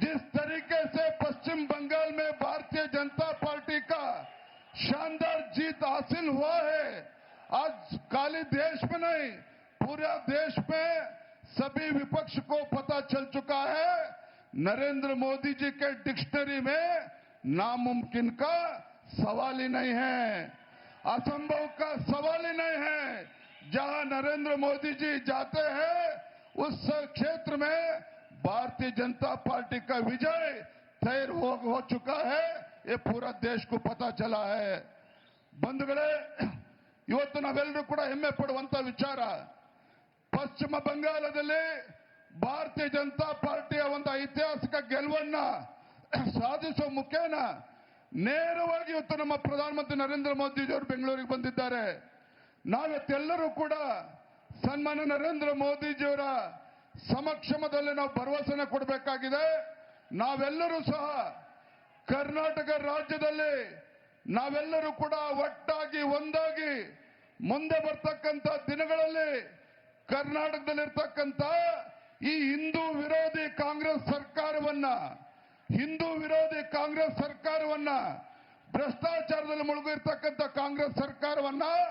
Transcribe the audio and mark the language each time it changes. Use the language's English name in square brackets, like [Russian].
[Hindi] जिस तरीके से पश्चिम बंगाल में भारतीय जनता पार्टी का शानदार जीत हासिल हुआ है, आज खाली देश में नहीं, पूरे देश में सभी विपक्ष को पता चल चुका है, नरेंद्र मोदी जी के डिक्शनरी में नामुमकिन का सवाल ही नहीं है, असंभव का सवाल ही नहीं है। जहां नरेंद्र मोदी जी जाते हैं उस क्षेत्र में भारतीय जनता पार्टी का विजय तय हो चुका है, ये पूरा देश को पता चला है। [Kannada] बंधुಗಳೇ, ಇವತ್ತು ನಾವೆಲ್ಲರೂ ಕೂಡ ಹೆಮ್ಮೆ ಪಡುವಂತ ವಿಚಾರ, ಪಶ್ಚಿಮ ಬಂಗಾಳದಲ್ಲಿ ಭಾರತೀಯ ಜನತಾ ಪಾರ್ಟಿಯ ಒಂದು ಐತಿಹಾಸಿಕ ಗೆಲುವನ್ನ ಸಾಧಿಸುವ ಮುಖೇನ ನೇರವಾಗಿ ಇವತ್ತು ನಮ್ಮ ಪ್ರಧಾನಮಂತ್ರಿ ನರೇಂದ್ರ ಮೋದಿಜಿಯವರು ಬೆಂಗಳೂರಿಗೆ ಬಂದಿದ್ದಾರೆ. ನಾವೆಲ್ಲರೂ ಕೂಡ ಸನ್ಮಾನ್ಯ ನರೇಂದ್ರ ಮೋದಿಜಿಯವರ ಸಮಕ್ಷಮದಲ್ಲಿ ನಾವು ಭರವಸೆನ ಕೊಡಬೇಕಾಗಿದೆ. ನಾವೆಲ್ಲರೂ ಸಹ ಕರ್ನಾಟಕ ರಾಜ್ಯದಲ್ಲಿ ನಾವೆಲ್ಲರೂ ಕೂಡ ಒಟ್ಟಾಗಿ ಒಂದಾಗಿ ಮುಂದೆ ಬರ್ತಕ್ಕಂಥ ದಿನಗಳಲ್ಲಿ ಕರ್ನಾಟಕದಲ್ಲಿರ್ತಕ್ಕಂಥ ಈ ಹಿಂದೂ ವಿರೋಧಿ ಕಾಂಗ್ರೆಸ್ ಸರ್ಕಾರವನ್ನ ಭ್ರಷ್ಟಾಚಾರದಲ್ಲಿ ಮುಳುಗಿರ್ತಕ್ಕಂಥ ಕಾಂಗ್ರೆಸ್ ಸರ್ಕಾರವನ್ನ